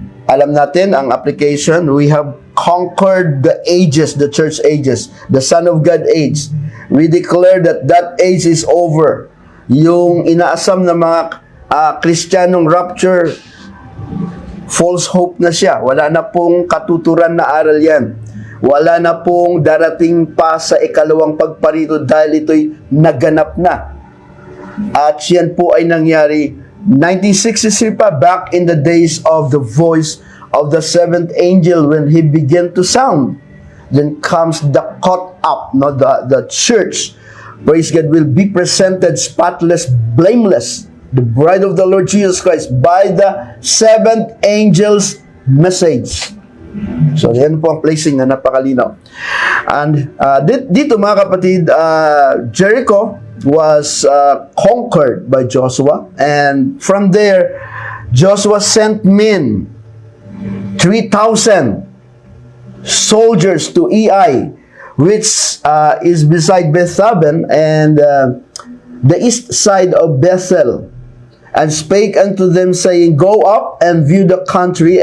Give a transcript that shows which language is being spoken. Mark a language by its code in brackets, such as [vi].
[tl] Alam natin ang [en] application, we have conquered the ages, the church ages, the Son of God age. We declare that that age is over. [tl] Yung inaasam na mga Kristiyanong rapture, [en] false hope [tl] na siya. Wala na pong katuturan na aral yan. Wala na pong darating pa sa ikalawang pagparito dahil ito'y naganap na. At yan po ay nangyari 1963 pa, [en] back in the days of the voice of the seventh angel when he began to sound. Then comes the caught up, no, the church, praise God, will be presented spotless, blameless, the bride of the Lord Jesus Christ, by the seventh angel's message. [tl] So, yan po ang placing na napakalinaw. [en] And [tl] dito mga kapatid, [en] Jericho was conquered by Joshua, and from there Joshua sent men 3,000 soldiers to Ai, which is beside Bethaven and the east side of Bethel, and spake unto them, saying, Go up and view the country.